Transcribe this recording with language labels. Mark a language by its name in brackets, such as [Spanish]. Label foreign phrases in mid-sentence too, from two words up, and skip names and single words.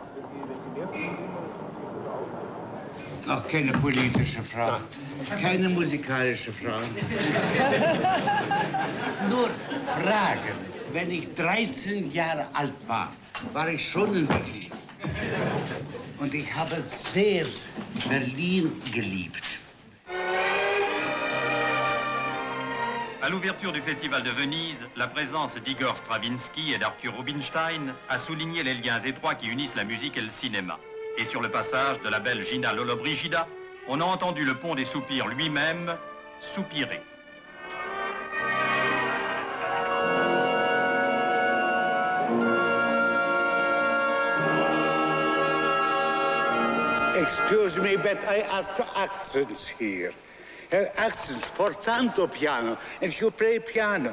[German] Auch keine politische Frau, keine musikalische Frau. Nur Fragen. Wenn ich 13 Jahre alt war, war ich schon in Berlin. Und ich habe sehr Berlin geliebt. [French] À l'ouverture du Festival de Venise, la présence d'Igor Stravinsky et d'Arthur Rubinstein a souligné les liens étroits qui unissent la musique et le cinéma. Et sur le passage de la belle Gina Lollobrigida, on a entendu le pont des soupirs lui-même soupirer. [English] Excuse me, but I ask for accents here. Accents for [Italian] tanto piano, [English] and you play piano.